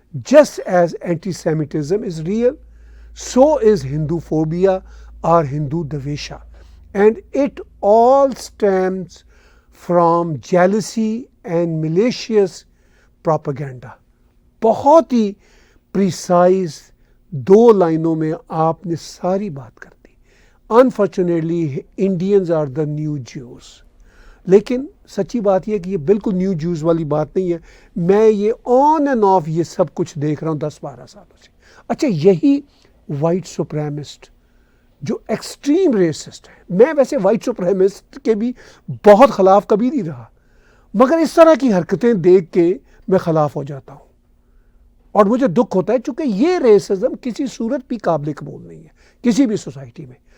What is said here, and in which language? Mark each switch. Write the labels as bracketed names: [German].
[English] Just as antisemitism is real, so is Hinduphobia or Hindu Dvesha, and it all stems from jealousy and malicious propaganda. [Urdu] بہت ہی precise 2 لائنوں میں آپ نے ساری بات کر دی. [English] Unfortunately, Indians are the new Jews. [Urdu] لیکن سچی بات یہ ہے کہ یہ بالکل نیو جوز والی بات نہیں ہے. میں یہ آن اینڈ آف یہ سب کچھ دیکھ رہا ہوں 10-12 سالوں سے. اچھا یہی وائٹ سپریمسٹ جو ایکسٹریم ریسسٹ ہے، میں ویسے وائٹ سپریمسٹ کے بھی بہت خلاف کبھی نہیں رہا، مگر اس طرح کی حرکتیں دیکھ کے میں خلاف ہو جاتا ہوں اور مجھے دکھ ہوتا ہے چونکہ یہ ریسزم کسی صورت بھی قابل قبول نہیں ہے کسی بھی سوسائٹی میں.